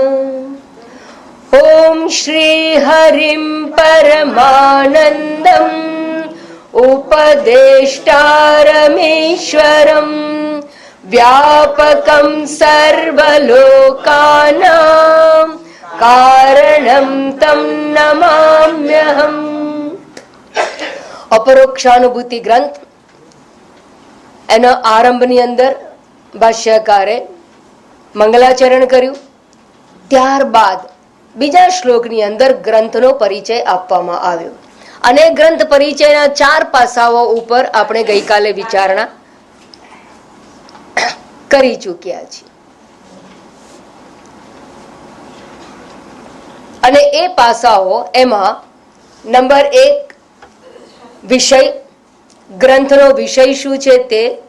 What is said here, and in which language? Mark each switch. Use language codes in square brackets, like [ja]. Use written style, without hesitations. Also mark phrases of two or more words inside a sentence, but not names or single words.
[sa] ॐ श्रीहरिं परमानन्दम् उपदेष्टारमीश्वरम् व्यापकं सर्वलोकानां कारणं तं नमाम्यहम्। [gu] અપરોક્ષાનુભૂતિ ગ્રંથ એના આરંભની અંદર ભાષ્યકારે મંગલાચરણ કર્યું, ત્યારબાદ બીજા શ્લોકની અંદર ગ્રંથનો પરિચય આપવામાં આવ્યો અને ગ્રંથ પરિચયના 4 પાસાઓ ઉપર આપણે ગઈકાલે વિચારણા કરી ચૂક્યા છીએ અને એ પાસાઓ એમાં નંબર 1 વિષય, ગ્રંથનો વિષય શું છે તે,